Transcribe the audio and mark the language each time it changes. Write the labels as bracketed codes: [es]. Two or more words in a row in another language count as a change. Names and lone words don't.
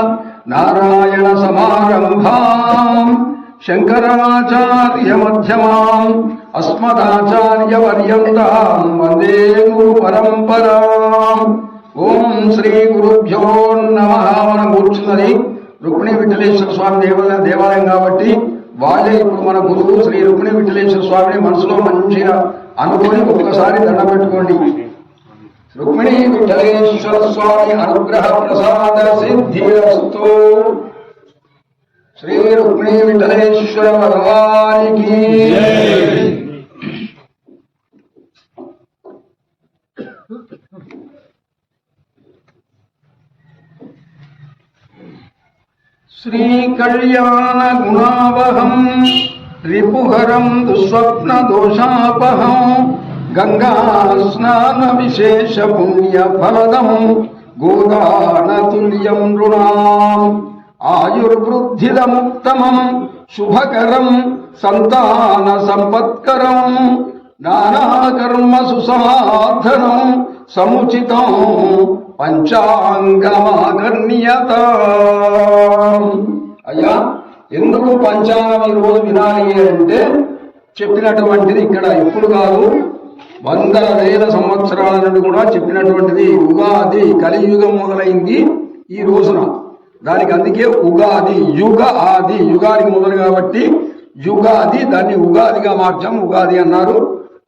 [sa] नारायणसमारम्भां शङ्कराचार्यमध्यमाम् अस्मदाचार्यपर्यन्तां वन्दे गुरुपरम्पराम्। ॐ श्रीगुरुभ्यो नमः। [te] మనం కూర్చున్నది రుక్మిణీ విఠలేశ్వర స్వామి దేవాలయం కాబట్టి వాళ్ళే ఇప్పుడు మన గురువు శ్రీ రుక్మిణీ విఠలేశ్వర స్వామిని మనసులో మంచిగా అనుకొని ఒక్కసారి దండం పెట్టుకోండి. [sa] రుక్మిణీ విఠలేశ్వర స్వామి అనుగ్రహ ప్రసాద సిద్ధిరస్తు. [te] శ్రీ రుక్మిణీ విఠలేశ్వర భగవానికి [sa] श्री कल्याण गुणावहं रिपुहरं दुस्वप्न दोषापहं गंगा स्नान विशेष पुण्य फलदं गोदान तुल्यं नृणाम् आयुर्वृद्धिदमुत्तमं शुभकरं संतान संपत्करं नाना कर्म सुसाधनं समुचितं పంచాంగమాకర్ణ్యత. [te] అయ్యా ఎందుకు పంచాంగం రోజు వినాలి అంటే చెప్పినటువంటిది ఇక్కడ ఎప్పుడు కాదు, వందల వేల సంవత్సరాల నుండి కూడా చెప్పినటువంటిది. ఉగాది కలియుగం మొదలైంది ఈ రోజున, దానికి అందుకే ఉగాది యుగ ఆది, యుగానికి మొదలు కాబట్టి యుగాది, దాన్ని ఉగాదిగా మార్చాం, ఉగాది అన్నారు.